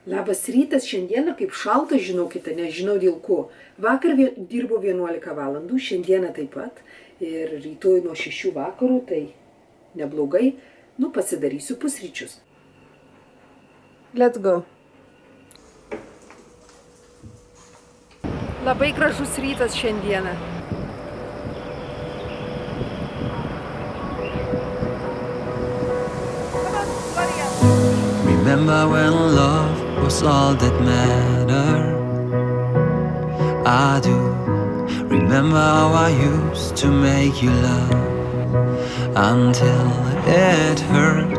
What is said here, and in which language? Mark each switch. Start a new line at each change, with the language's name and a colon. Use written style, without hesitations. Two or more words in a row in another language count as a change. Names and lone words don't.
Lithuanian: Labas rytas, šiandieną kaip šalta, žinokite, nežinau dėl ko. Vakar dirbo 11 valandų, šiandieną taip pat ir rytoj nuo 6 vakarų, tai neblogai, pasidarysiu pusryčius.
English: Let's go.
Lithuanian: Labai gražus rytas šiandieną.
English: Remember when love was all that mattered? I do. Remember how I used to make you laugh until it hurt.